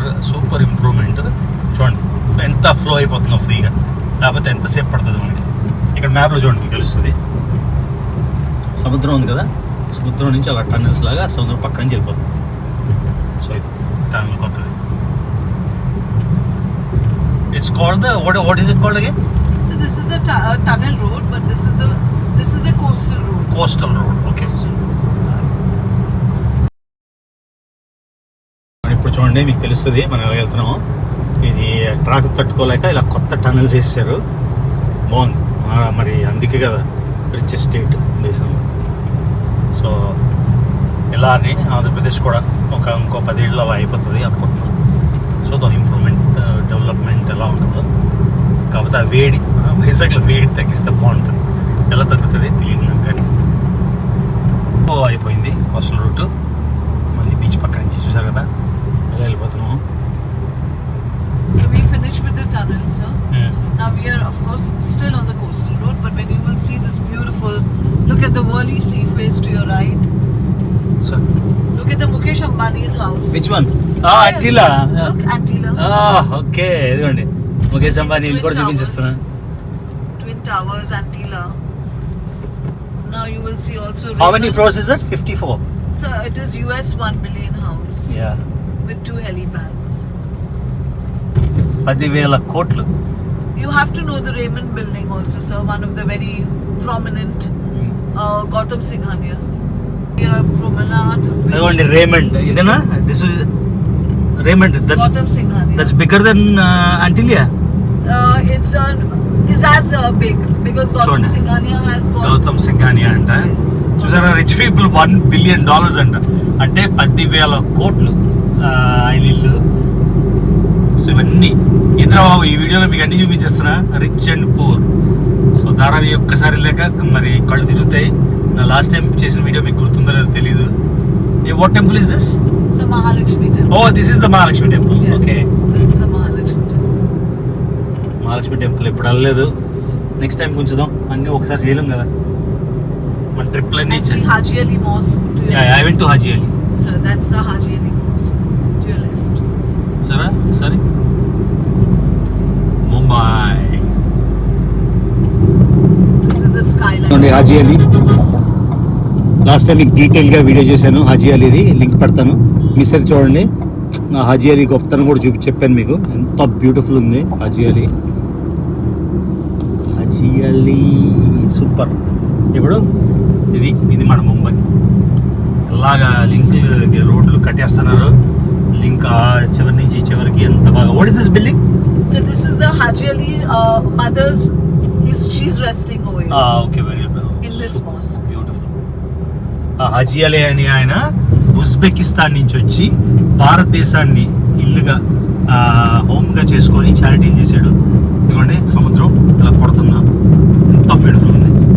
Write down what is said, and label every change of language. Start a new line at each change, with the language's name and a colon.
Telugu: Super improvement. చూడండి ఎంత flow అయిపోతుందో ఫ్రీగా. లేకపోతే ఎంతసేపు పడుతుంది మనకి. ఇక్కడ మ్యాప్లో చూడండి మీకు తెలుస్తుంది. సముద్రం ఉంది కదా, సముద్రం నుంచి అలా టన్నల్స్ లాగా సముద్రం పక్క నుంచి వెళ్ళిపోతుంది. సో ఇది టన్నల్ కొత్తది.
English: It's called the what is it called again? So this is the tunnel road, but this is the coastal road. Coastal road. Okay.
Telugu: ఇప్పుడు చూడండి మీకు తెలుస్తుంది మనం ఎలా వెళ్తున్నాము. ఇది ట్రాఫిక్ తట్టుకోలేక ఇలా కొత్త టనల్స్ వేసారు. బాగుంది. మరి అందుకే కదా రిచెస్ట్ స్టేట్ దేశంలో. సో ఇలానే ఆంధ్రప్రదేశ్ కూడా ఇంకో 10 ఏళ్ళు అలా అయిపోతుంది అనుకుంటున్నాం. చూద్దాం ఇంప్రూవ్మెంట్, డెవలప్మెంట్ ఎలా ఉంటుందో. కాకపోతే ఆ వేడి, వైజాగ్లో వేడి తగ్గిస్తే బాగుంటుంది. ఎలా తగ్గుతుంది తెలియదు నాకు. కానీ అయిపోయింది కోస్టల్ రూట్. మళ్ళీ బీచ్ పక్క నుంచి చూసారు కదా ఎలా వెళ్ళిపోతున్నాము.
English: So we finished with the tunnel, sir. Now we are, of course, still on the coastal road, but when you will see this beautiful, look at the Worli Sea face to your right. So Look at the Mukesh Ambani's house. which one? Antila. Look, Antila. Okay.
Telugu: ఇదిగోండి ముఖేష్ అంబానీ ఇల్లు కూడా చూపించేస్తున్నా.
English: Twin Towers, Antila. Now you will see also. How many floors is that? 54. So it is US 1 billion house. Yeah. With 2 helipads.
Telugu: 10,000 కోట్లు.
English: You have to know the Raymond building also, sir. One of the very prominent Gautam Singhania. Promenade.
Telugu: అదిగోండి Raymond. ఇదేనా?
English: This is Raymond. Gautam Singhania. That's bigger than Antilia. It's as big because Gautam Singhania has got.
Telugu: Gautam Singhania అంట.
English: Yes.
Telugu: చూసారా, rich people $1 billion అంట. అంటే 10,000 కోట్లు ఆయన ఇల్లు. So ఇవన్నీ ఇంద్రబాబు ఈ వీడియోలో మీకు అన్ని చూపించేస్తున్నా. Rich and poor. So Dharavi ఒక్కసారి లేక మరి కళ్ళు తిరుగుతాయి. నా లాస్ట్ టైం చేసిన వీడియో మీకు గుర్తుందో లేదో తెలీదు.
English: What temple is this? It's a Mahalakshmi temple. Oh, this is the Mahalakshmi temple. Yes. Okay. This is the Mahalakshmi temple.
Telugu: Mahalakshmi temple ఎప్పుడు వెళ్ళలేదు. Next time కొంచుదాం. అన్నీ ఒకసారి చేయలేం కదా మన ట్రిప్లు అన్నీ.
English: And see Haji Ali Mosque to your I went to Haji Ali. Sir, that's the Haji Ali Mosque to your left.
Telugu: సరే సరే. Mumbai.
English: This is the skyline.
Telugu: Haji Ali last time మీకు డీటెయిల్గా వీడియో చేశాను. హాజీ అలీది లింక్ పెడతాను, మీ సరి చూడండి. నా హాజీ అలీ గొప్పతనం కూడా చెప్పాను మీకు. ఎంత బ్యూటిఫుల్ ఉంది హాజీ అలీ. హాజీ అలీ సూపర్. ఇప్పుడు ఇది మన ముంబై. ఎలాగా లింక్ రోడ్లు కట్టేస్తున్నారు. లింక్ చివరి నుంచి చివరికి ఎంత బాగా.
English: What is this building? So this is the Haji Ali mother's. She's resting over here. Okay, very In this mosque. Beautiful.
Telugu: Haji Ali అని ఆయన ఉజ్బెకిస్తాన్ నుంచి వచ్చి భారతదేశాన్ని ఇల్లుగా హోమ్గా చేసుకొని చారిటీలు చేశాడు. ఇదిగోండి సముద్రం ఇలా కొడుతుందా, ఎంత బ్యూటిఫుల్ ఉంది.